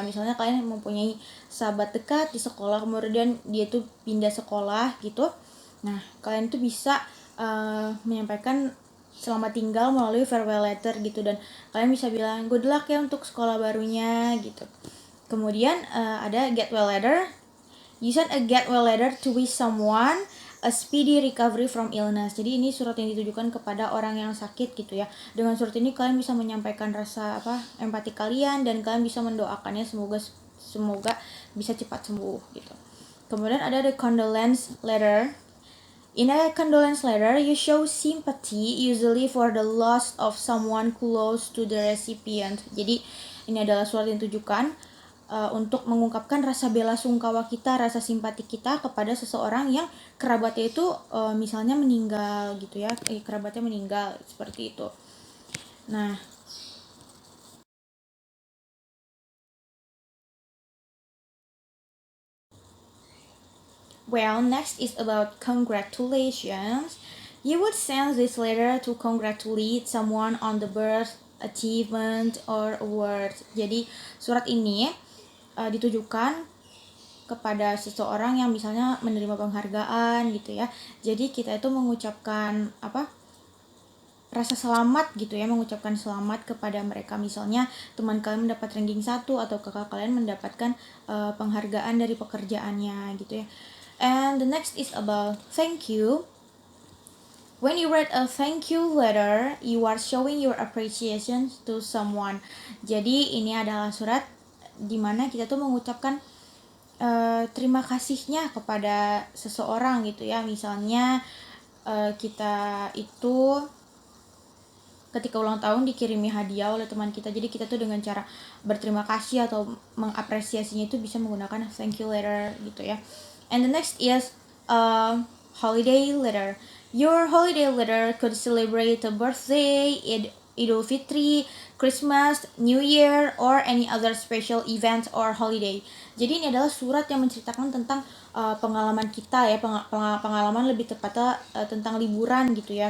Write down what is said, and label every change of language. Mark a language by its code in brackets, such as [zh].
[id] Misalnya kalian mempunyai sahabat dekat di sekolah, kemudian dia tuh pindah sekolah gitu. Nah, kalian tuh bisa menyampaikan selamat tinggal melalui farewell letter gitu, dan kalian bisa bilang [en] good luck [id] ya untuk sekolah barunya gitu. Kemudian ada get well letter. [en] You send a get well letter to wish someone a speedy recovery from illness. [id] Jadi ini surat yang ditujukan kepada orang yang sakit gitu ya. Dengan surat ini kalian bisa menyampaikan rasa empati kalian, dan kalian bisa mendoakannya semoga bisa cepat sembuh gitu. Kemudian ada the condolence letter. [en] In a condolence letter, you show sympathy usually for the loss of someone close to the recipient. [id] Jadi ini adalah surat yang ditujukan untuk mengungkapkan rasa bela sungkawa kita, rasa simpati kita kepada seseorang yang kerabatnya itu misalnya meninggal gitu ya, kerabatnya meninggal seperti itu. [en] Nah, well, next is about congratulations. You would send this letter to congratulate someone on the birth, achievement, or award. [id] Jadi surat ini ditujukan kepada seseorang yang misalnya menerima penghargaan gitu ya. Jadi kita itu mengucapkan rasa selamat gitu ya, mengucapkan selamat kepada mereka. Misalnya teman kalian mendapat ranking 1 atau kakak kalian mendapatkan penghargaan dari pekerjaannya gitu ya. [en] And the next is about thank you. When you write a thank you letter, you are showing your appreciation to someone. [id] Jadi ini adalah surat dimana kita tuh mengucapkan terima kasihnya kepada seseorang gitu ya. Misalnya kita itu ketika ulang tahun dikirimi hadiah oleh teman kita, jadi kita tuh dengan cara berterima kasih atau mengapresiasinya itu bisa menggunakan thank you letter gitu ya. [en] And the next is holiday letter. Your holiday letter could celebrate a birthday, Idul Fitri, Christmas, New Year, or any other special event or holiday. [id] Jadi ini adalah surat yang menceritakan tentang pengalaman kita ya, pengalaman lebih tepatnya tentang liburan gitu ya.